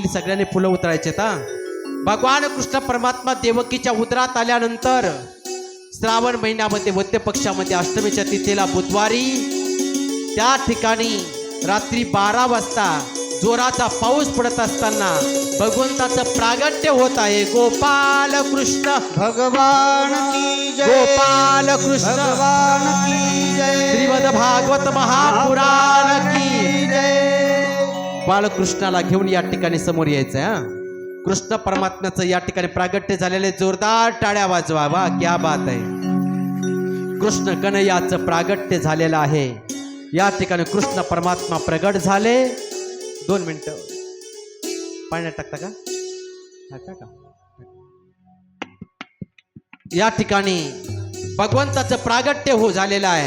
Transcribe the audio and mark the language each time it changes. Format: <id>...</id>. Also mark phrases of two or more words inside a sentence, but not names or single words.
<mr>सगळ्यांनी फुलं उतरायचे. भगवान कृष्ण परमात्मा देवकीच्या उदरात आल्यानंतर श्रावण महिन्यामध्ये वद्य पक्षामध्ये अष्टमीच्या तिथीला बुधवारी त्या ठिकाणी रात्री 12 वाजता जोराचा पाऊस पडत असताना भगवंताचं प्रागट्य होत आहे.</mr> <hi>गोपाल कृष्ण भगवान की जय, गोपाल कृष्ण भगवान की जय, श्रीमद भागवत महापुराण की जय.</hi> <mr>बालकृष्णाला घेऊन या ठिकाणी समोर यायचंय. कृष्ण परमात्म्याचं या ठिकाणी प्रागट्य झालेले. जोरदार टाळ्या वाजवा. वा,</mr> <hi>क्या बात</hi> <mr>आहे. कृष्ण कन्हैयाचं प्रागट्य झालेलं आहे. या ठिकाणी कृष्ण परमात्मा प्रगट झाले. 2 मिनिटं पाण्यात टाकता का? टाका. या ठिकाणी भगवंताचं प्रागट्य झालेलं आहे.</mr>